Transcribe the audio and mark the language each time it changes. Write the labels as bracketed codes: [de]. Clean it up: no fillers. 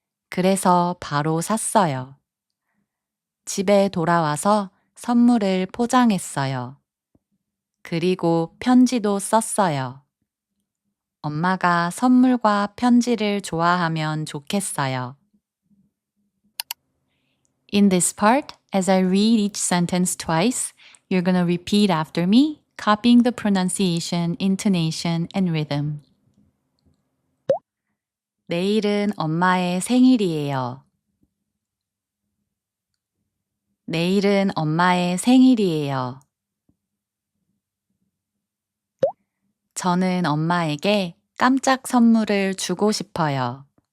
[ko] 그래서 바로 샀어요. 집에 돌아와서 선물을 포장했어요. 그리고 편지도 썼어요. 엄마가 선물과 편지를 좋아하면 좋겠어요. [en] In this part, as I read each sentence twice, you're going to repeat after me, copying the pronunciation, intonation, and rhythm. [ko] 내일은 엄마의 생일이에요. 내일은 엄마의 생일이에요. 저는 엄마에게 깜짝 선물을 주고 싶어요.